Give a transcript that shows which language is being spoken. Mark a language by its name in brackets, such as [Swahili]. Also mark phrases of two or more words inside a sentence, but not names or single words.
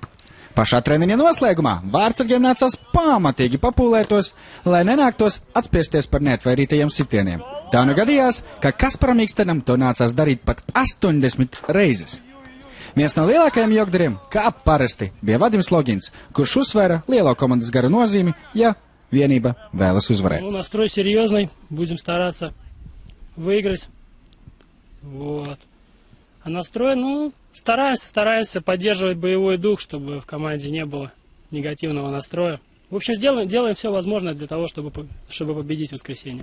[Latvian] Pašā treniņa noslēgumā vārdsargiem nācās pamatīgi papūlētos, lai nenāktos atspiesties par neatvairītajiem sitieniem. Tā nu gadījās, ka Kasparam Ikstenam to nācās darīt pat 80 reizes. Viens no lielākajiem jokdariem, kā parasti, bija Vadims Logins, kurš uzsvēra lielo komandas garu nozīmi, ja vienība vēlas uzvarēt. [Russian] Настрой серьезный, будем стараться выиграть. Вот. А настрой, стараемся поддерживать боевой дух, чтобы в команде не было негативного настроя. В общем, делаем все возможное для того, чтобы победить в воскресенье.